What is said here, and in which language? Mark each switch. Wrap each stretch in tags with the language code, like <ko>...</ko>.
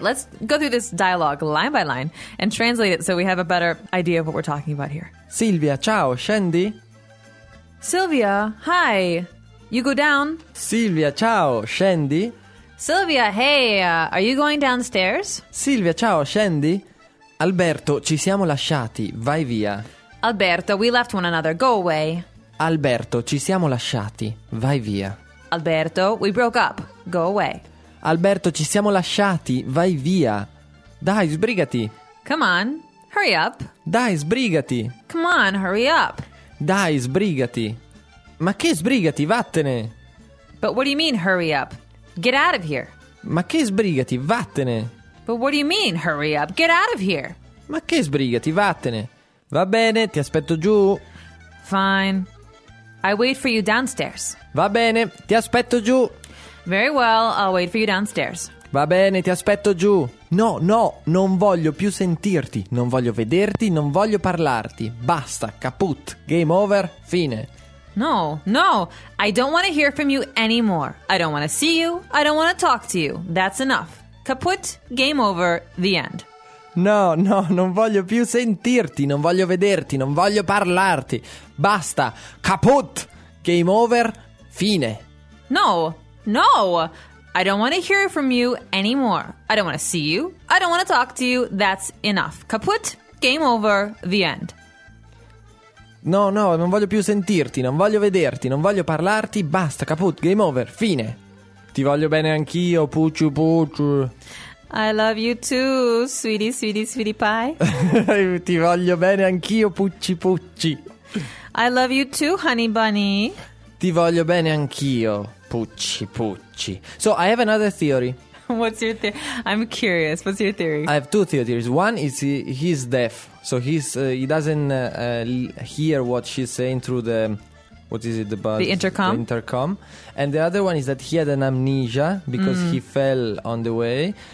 <en>let's go through this dialogue line by line and translate it so we have a better idea of what we're talking about here.</en> <it>Silvia, ciao, scendi.</it> <en>Silvia, hi. You go down.</en> <it>Silvia, ciao, scendi.</it> <en>Silvia, hey, are you going downstairs?</en> <it>Silvia, ciao, scendi. Alberto, ci siamo lasciati, vai via.</it> <en>Alberto, we left one another. Go away.</en> <it>Alberto, ci siamo lasciati. Vai via.</it> <en>Alberto, we broke up. Go away.</en> <it>Alberto, ci siamo lasciati. Vai via. Dai, sbrigati.</it> <en>Come on, hurry up.</en> <it>Dai, sbrigati.</it> <en>Come on, hurry up.</en> <it>Dai, sbrigati. Ma che sbrigati? Vattene.</it> <en>But what do you mean, hurry up? Get out of here.</en> <it>Ma che sbrigati? Vattene.</it> <en>But what do you mean, hurry up? Get out of here.</en> <it>Ma che sbrigati? Vattene. Va bene, ti aspetto giù.</it> <en>Fine. I wait for you downstairs.</en> <it>Va bene, ti aspetto giù.</it> <en>Very well, I'll wait for you downstairs.</en> <it>Va bene, ti aspetto giù. No, no, non voglio più sentirti. Non voglio vederti, non voglio parlarti. Basta, caput, game over, fine.</it> <en>No, no, I don't want to hear from you anymore. I don't want to see you, I don't want to talk to you. That's enough. Caput, game over, the end.</en> <it>No, no, non voglio più sentirti, non voglio vederti, non voglio parlarti. Basta, caput, game over, fine.</it> <en>No, no, I don't want to hear from you anymore. I don't want to see you. I don't want to talk to you. That's enough. Kaput. Game over. The end.</en> <it>No, no, non voglio più sentirti, non voglio vederti, non voglio parlarti, basta, kaput, game over, fine. Ti voglio bene anch'io, pucciu pucciu.</it> <en>I love you too, sweetie, sweetie, sweetie pie.</en> <it>Ti voglio bene anch'io, pucci pucci.</it> <en>I love you too, honey bunny.</en> <it>Ti voglio bene anch'io, pucci pucci.</it> <en>So, I have another theory. What's your theory? I'm curious, what's your theory? I have two theories. One is he's deaf. So he doesn't hear what she's saying through the, what is it, the bus? The intercom. The intercom. And the other one is that he had an amnesia because he fell on the way.</en>